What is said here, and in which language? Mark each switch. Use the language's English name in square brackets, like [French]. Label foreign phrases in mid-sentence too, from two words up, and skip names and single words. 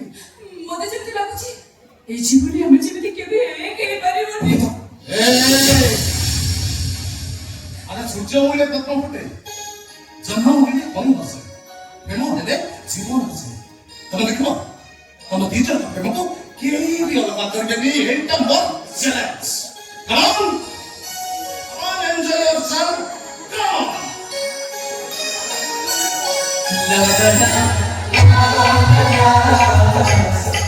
[Odia] ମତେ ଯେମିତି ଲାଗୁଛି ଏଇ ଜୀବନରେ ଆମେ ଯେମିତି କେବେ ଏକ ହେଇପାରିବନି। ଆରେ ସୂର୍ଯ୍ୟ ଉଇଲେ ପତ୍ର ଫୁଟେ ଜହ୍ନ ଉଇଲେ ବନ ବସେ ପ୍ରେମ ହେଲେ ଜୀବନ ବସେ। ତମେ ଦେଖିବ ତମ ଦି ଜଣ ପ୍ରେମକୁ କେହି ବି ଅଲଗା କରିବେନି। ଏଇଟା ମୋର ଚ୍ୟାଲେଞ୍ଜ। [English] Come on! Come on, enjoy yourself! Come on!